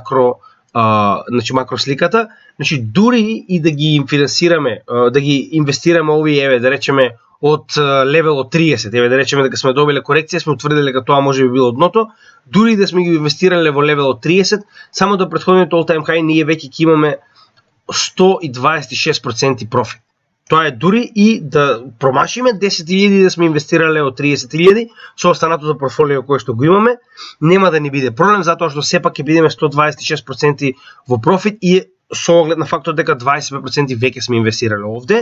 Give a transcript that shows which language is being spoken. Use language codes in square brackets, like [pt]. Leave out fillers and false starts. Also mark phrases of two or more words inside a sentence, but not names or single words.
[mk] значи макросликата, значи дури и да ги финансираме, да ги инвестираме овие, еве да речеме од левел од 30, еве да речеме дека сме добиле корекција, сме утврдиле дека тоа може би било дното, дури да сме ги инвестирале во левел од 30, само до претходниот [en] all time high [mk] ние веќе ќе имаме 126% профит. Тоа е дури и да промашиме 10.000 да сме инвестирале од 30.000 со останатото портфолио кое што го имаме, нема да ни биде проблем затоа што сепак ќе бидеме 126% во профит и со оглед на фактот дека 25% веќе сме инвестирале овде.